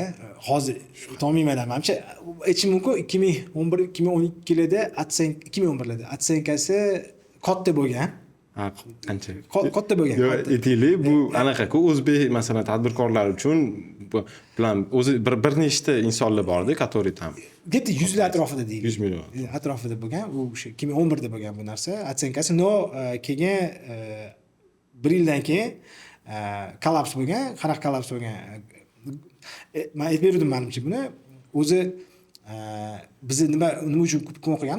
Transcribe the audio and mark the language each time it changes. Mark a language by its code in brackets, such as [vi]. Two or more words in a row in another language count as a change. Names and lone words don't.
[uz] Hozir to'g'riman menimcha, aytishim mumkin 2011-2012larda AdSense 2011larda AdSense katta bo'lgan. Qancha? Katta bo'lgan. Yo'q, aytaylik, bu anaqa-ku o'zbek masalan tadbirkorlar uchun plan o'zi bir nechta insonlar bor-da, [ru] который tam [uz] где-то 100 atrofida deylik. 100 million. Atrofida bo'lgan, u o'sha 2011da bo'lgan bu narsa. AdSense no keyin 1 yildan keyin kollaps bo'lgan. Qanaqa kollaps bo'lgan? Men aytib berdim menimcha buni. O'zi biz nima uchun Groupon qilganmiz?